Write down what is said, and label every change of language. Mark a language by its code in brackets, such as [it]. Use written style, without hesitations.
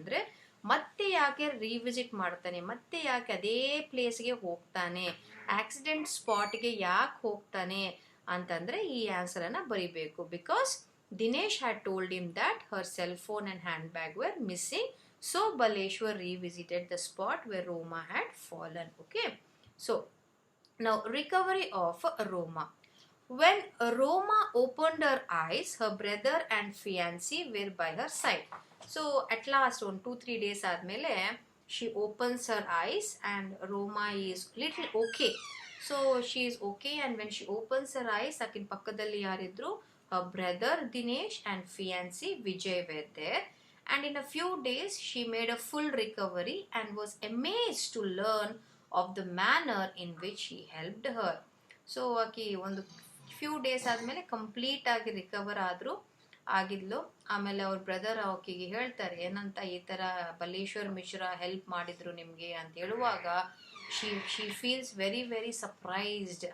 [kn] ಅಂದರೆ ಮತ್ತೆ ಯಾಕೆ ರೀವಿಸಿಟ್ ಮಾಡ್ತಾನೆ, ಮತ್ತೆ ಯಾಕೆ ಅದೇ ಪ್ಲೇಸ್ಗೆ ಹೋಗ್ತಾನೆ, ಆಕ್ಸಿಡೆಂಟ್ ಸ್ಪಾಟ್ಗೆ ಯಾಕೆ ಹೋಗ್ತಾನೆ ಅಂತಂದರೆ ಈ ಆನ್ಸರನ್ನು ಬರಿಬೇಕು. [en] Because Dinesh had told him that her cell phone and handbag were missing. So Baleshwar revisited the spot where Roma had fallen. Okay. So now recovery of Roma. When Roma opened her eyes, her brother and fiancé were by her side. So at last, on 2-3 days ಆದ್ಮೇಲೆ she opens her eyes and Roma is little okay. So she is okay, and when she opens her eyes, [kn] ಆಕಿನ ಪಕ್ಕದಲ್ಲಿ ಯಾರಿದ್ರು? [en] Her brother Dinesh and fiancé Vijay were there. And in a few days, she made a full recovery and was amazed to learn of the manner in which he helped her. [kn] So, ಆಕಿ ಒಂದು few days ಆದಮೇಲೆ complete ಆಗಿ recover ಆಗಿದ್ಲು. ಆಮೇಲೆ ಅವ್ರ brother ಆಕಿಗೆ ಹೇಳ್ತಾರೆ ಏನಂತ, ಈ ಥರ ಬಲೇಶ್ವರ್ ಮಿಶ್ರಾ ಹೆಲ್ಪ್ ಮಾಡಿದ್ರು ನಿಮಗೆ ಅಂತ ಹೇಳುವಾಗ [en] She feels very very surprised.